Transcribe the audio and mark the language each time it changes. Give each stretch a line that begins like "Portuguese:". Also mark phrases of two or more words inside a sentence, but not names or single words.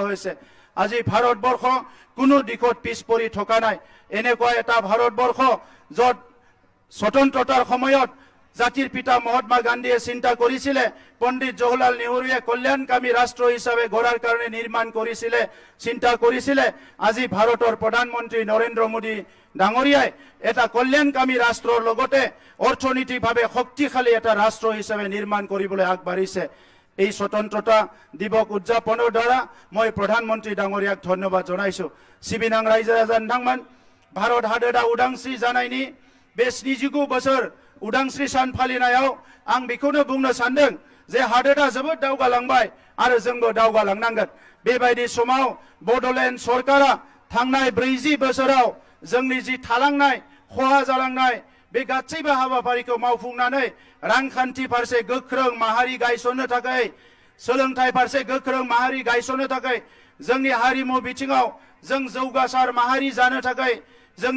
Assamese: হৈছে আজি ভাৰতবৰ্ষ কোনো দিশত পিছ পৰি থকা নাই এনেকুৱা এটা ভাৰতবৰ্ষ য'ত স্বতন্ত্ৰতাৰ সময়ত জাতিৰ পিতা মহাত্মা গান্ধীয়ে চিন্তা কৰিছিলে পণ্ডিত জৱাহৰলাল নেহৰুৱে কল্যাণকামী ৰাষ্ট্ৰ হিচাপে গঢ়াৰ কাৰণে নিৰ্মাণ কৰিছিলে চিন্তা কৰিছিলে আজি ভাৰতৰ প্ৰধানমন্ত্ৰী নৰেন্দ্ৰ মোদী ডাঙৰীয়াই এটা কল্যাণকামী ৰাষ্ট্ৰৰ লগতে অৰ্থনৈতিকভাৱে শক্তিশালী এটা ৰাষ্ট্ৰ হিচাপে নিৰ্মাণ কৰিবলৈ আগবাঢ়িছে এই স্বতন্ত্ৰতা দিৱস উদযাপনৰ দ্বাৰা মই প্ৰধানমন্ত্ৰী ডাঙৰীয়াক ধন্যবাদ জনাইছো
Bodo: सिबिनां रायजो राजा नोंथांमोन भारत हादोरा उदांस्रि जानायनि बे 79 बोसोर उदांस्रि सान फालिनायाव आं बेखौनो बुंनो सानदों जे हादोरा जोबोद दावगालांबाय आरो जोंबो दावगालांनांगोन बेबायदि समाव बड'लेण्ड सरकारा थांनाय 40 बोसोराव जोंनि जि थालांनाय खहा जालांनाय बे गासैबो हाबाफारिखौ मावफुंनानै रांखान्थि फारसे गोख्रों माहारि गायसननो थाखाय सोलोंथाइ फारसे गोख्रों माहारि गायसननो थाखाय जोंनि हारिमु बिथिङाव जों जौगासार माहारि जानो थाखाय जोंनि